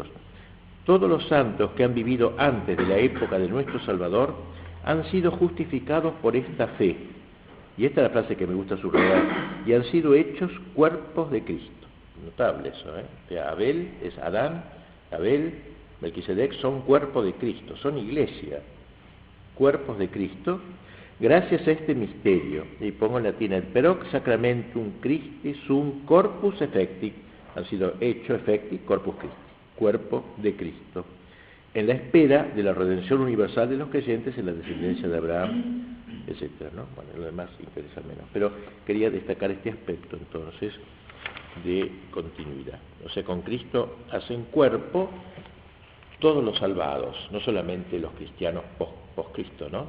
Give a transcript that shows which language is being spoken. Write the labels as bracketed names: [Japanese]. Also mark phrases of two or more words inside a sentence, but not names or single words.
[Spanish] Todos los santos que han vivido antes de la época de nuestro Salvador han sido justificados por esta fe, y esta es la frase que me gusta subrayar, y han sido hechos cuerpos de Cristo. Notable eso, ¿eh? O sea, Abel es Adán, Abel, Melquisedec son cuerpos de Cristo, son iglesia, cuerpos de Cristo, gracias a este misterio, y pongo en latín, el [Latin] perox sacramentum Christi sum corpus effecti, [Spanish] han sido hecho [Latin] effecti, corpus Christi, [Spanish] cuerpo de Cristo, en la espera de la redención universal de los creyentes en la descendencia de Abraham, etcétera, ¿no? Bueno, lo demás interesa menos, pero quería destacar este aspecto entonces de continuidad. O sea, con Cristo hacen cuerpo todos los salvados, no solamente los cristianos post-Cristo, ¿no?